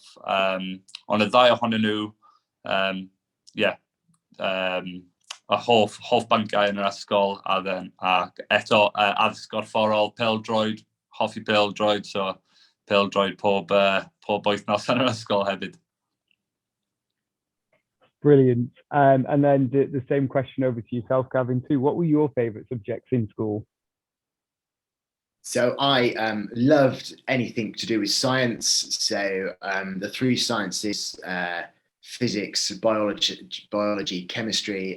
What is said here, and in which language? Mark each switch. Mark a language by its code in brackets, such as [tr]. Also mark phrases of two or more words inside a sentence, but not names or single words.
[cy] Ond y ddau ohonyn nhw, y hoff bynciau yn yr ysgol, ac eto addysg gorfforol, pêl-droed, hoffi pêl-droed, so pêl-droed pob wythnos yn yr ysgol hefyd. [en] Brilliant. And then the same question over to yourself, Gavin, too. What were your favourite subjects in school? So I loved anything to do with science. So the three sciences, physics, biology, chemistry.